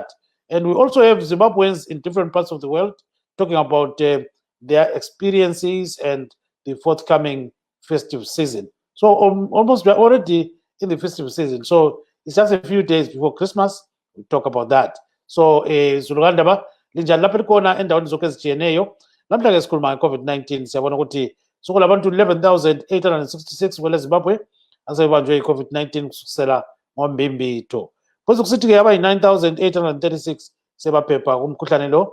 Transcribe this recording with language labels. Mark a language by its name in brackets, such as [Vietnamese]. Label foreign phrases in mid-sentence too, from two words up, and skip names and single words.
[English] And we also have Zimbabweans in different parts of the world talking about their experiences and the forthcoming festive season. So almost we're already in the festive season. So it's just a few days before Christmas. We'll talk about that. [North Ndebele] So Zulugandaba, linjani lapha likhona endaweni zonke ezitshiyeneyo. Namhlanje sikhuluma nge-COVID-19. Siyabona ukuthi sokulo abantu 11,866 kwele Zimbabwe asebanjwe i-COVID-19 kusukela ngoMbimbitho. Futhi kusithi-ke abayi-9,836 sebaphepha kumkhuhlane lo.